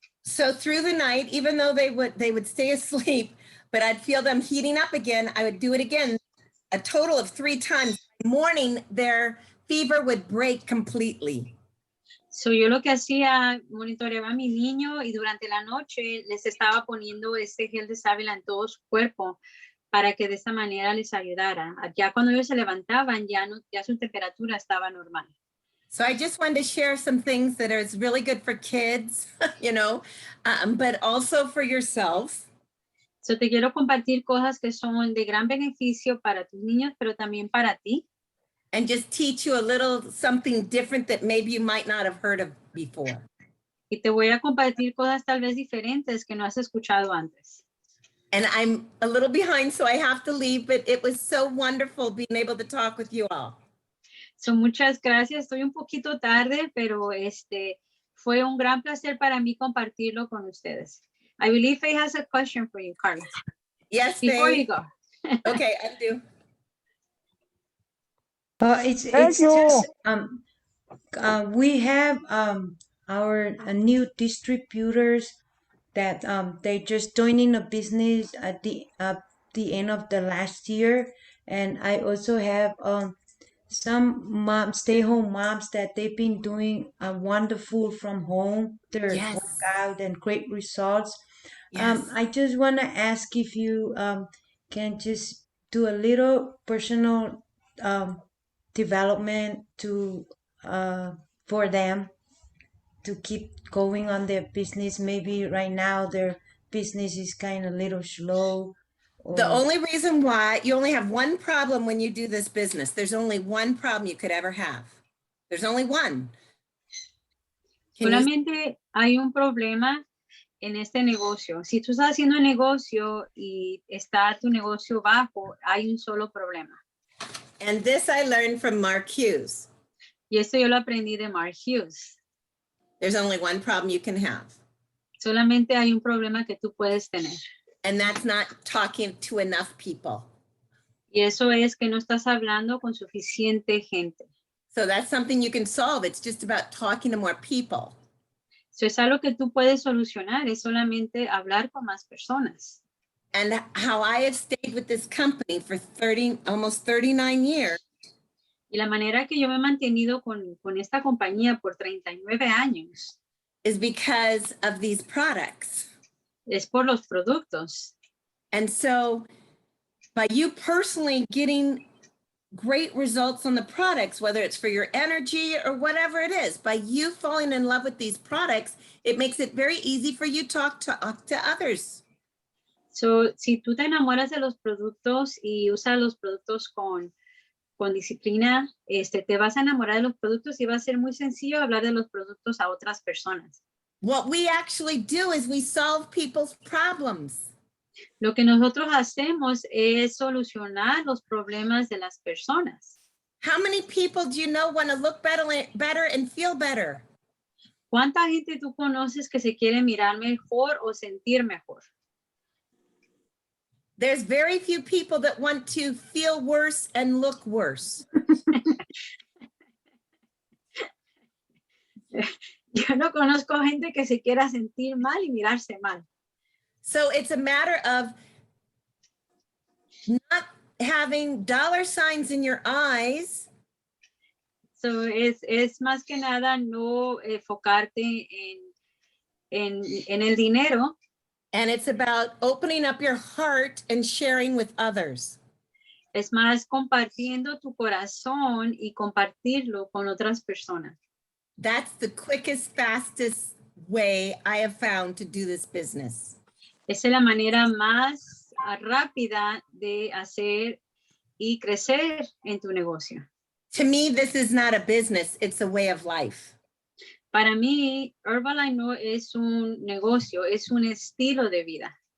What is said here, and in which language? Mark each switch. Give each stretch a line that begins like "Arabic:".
English: So through the night, even though they would stay asleep, but I'd feel them heating up again, I would do it again a total of 3 times. In the morning, their fever would break completely.
Spanish: So yo lo que hacía, monitoreaba a mi niño y durante la noche les estaba poniendo este gel de sábila en todo su cuerpo para que de esta manera les ayudara. Ya cuando ellos se levantaban, ya su temperatura estaba normal.
English: So I just wanted to share some things that are really good for kids, but also for yourself.
Spanish: So te quiero compartir cosas que son de gran beneficio para tus niños, pero también para ti.
English: And just teach you a little something different that maybe you might not have heard of before.
Spanish: Y te voy a compartir cosas tal vez diferentes que no has escuchado antes.
English: And I'm a little behind, so I have to leave, but it was so wonderful being able to talk with you all.
Spanish: So muchas gracias. Estoy un poquito tarde, pero Fue un gran placer para mí compartirlo con ustedes.
English: I believe Faye has a question for you, Carla. Yes, Before Faye. you go. Okay, I do. It's Thank you. just we have our new distributors that they just joining a business at the end of the last year, and I also have some moms, stay-home moms, that they've been doing wonderful from home, their Yes. workout and great results. Yes. I just want to ask if you can just do a little personal development to for them to keep going on their business. Maybe right now their business is kind of little slow. The Or only reason why you only have one problem when you do this business, there's only one problem you could ever have. There's only one. Can you,
Spanish: Solamente hay un problema en este negocio. Si tú estás haciendo un negocio y está tu negocio bajo, hay un solo problema.
English: and this I learned from Mark Hughes.
Spanish: Y esto yo lo aprendí de Mark Hughes.
English: There's only one problem you can have,
Spanish: Solamente hay un problema que tú puedes tener.
English: and that's not talking to enough people.
Spanish: Y eso es que no estás hablando con suficiente gente.
English: So that's something you can solve. It's just about talking to more people.
Spanish: Eso es algo que tú puedes solucionar, es solamente hablar con más personas.
English: And how I have stayed with this company for almost 39 years
Spanish: Y la manera que yo me he mantenido con esta compañía por 39 años
English: is because of these products.
Spanish: es por los productos.
English: And so by you personally getting great results on the products, whether it's for your energy or whatever it is, by you falling in love with these products, it makes it very easy for you to talk to others.
Spanish: So, si tú te enamoras de los productos y usas los productos con disciplina, te vas a enamorar de los productos y va a ser muy sencillo hablar de los productos a otras personas.
English: What we actually do is we solve people's problems.
Spanish: Lo que nosotros hacemos es solucionar los problemas de las personas.
English: How many people do you know want to look better and feel better?
Spanish: ¿Cuánta gente tú conoces que se quiere mirar mejor o sentir mejor?
English: There's very few people that want to feel worse and look worse.
Spanish: Yo no conozco gente que se quiera sentir mal y mirarse mal.
English: So it's a matter of not having dollar signs in your eyes.
Spanish: So es más que nada no enfocarte en el dinero.
English: And it's about opening up your heart and sharing with others.
Spanish: Es más compartiendo tu corazón y compartirlo con otras personas.
English: That's the quickest, fastest way I have found to do this business.
Spanish: Esa es la manera más rápida de hacer y crecer en tu negocio.
English: To me, this is not a business, it's a way of life.
Spanish: Para mí, Herbalife no es un negocio, es un estilo de vida.